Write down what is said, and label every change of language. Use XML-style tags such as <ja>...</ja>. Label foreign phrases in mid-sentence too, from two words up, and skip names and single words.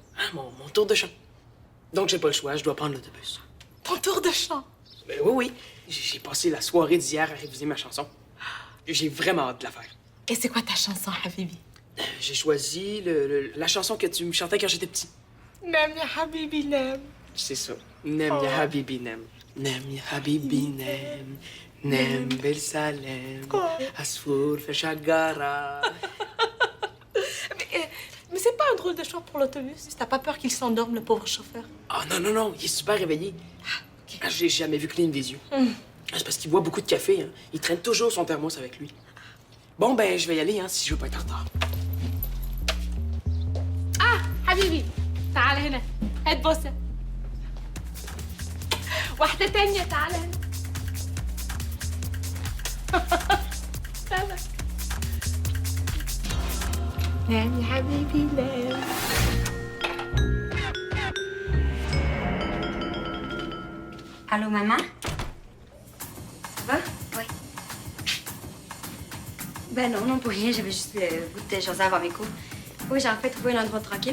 <fr>Hein, mon tour de chant. Donc j'ai pas le choix, je dois prendre l'autobus. Ton tour de chant. Ben oui. J'ai passé la soirée d'hier à réviser ma chanson. J'ai vraiment hâte de la faire. Et c'est quoi ta chanson, Habibi? J'ai choisi la chanson que tu me chantais quand j'étais petit.</fr> <ar>نام يا حبيبي نام.</ar> <fr>C'est ça.</fr> <ar>نام يا حبيبي نام. نام يا حبيبي نام. نام بالسلام. عصفور في الشجرة.</ar> <fr>Mais c'est pas un drôle de choix pour l'autobus. T'as pas peur qu'il s'endorme, le pauvre chauffeur? Ah non, il est super réveillé. Ah, j'ai jamais vu cligner des yeux. C'est parce qu'il boit beaucoup de café. Hein. Il traîne toujours son thermos avec lui. Bon, ben, je vais y aller, hein, si je veux pas être en retard.</fr> <ar>حبيبي تعال هنا هات بوسة واحدة تانية تعال هنا سمك نام يا حبيبي نام</ar> <fr>Allô, maman? Ça va? Oui. Ben non, pour rien. J'avais juste le goût de te jaser avant mes cours. Oui, j'ai enfin trouvé un endroit tranquille.</fr>